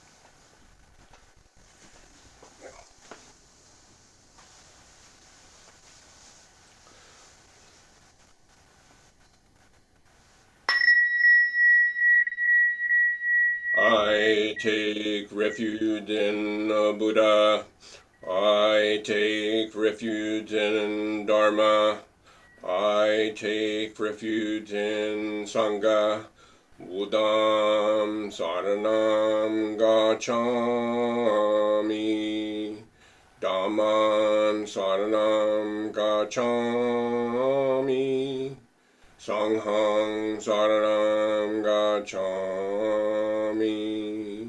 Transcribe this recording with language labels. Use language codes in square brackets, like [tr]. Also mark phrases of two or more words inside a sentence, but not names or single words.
[en] I take refuge in Buddha. I take refuge in Dharma. I take refuge in Sangha. [pi] Buddham Saranam Gacchami. Dhamman Saranam Gacchami. Sanghang Saranam Gacchami.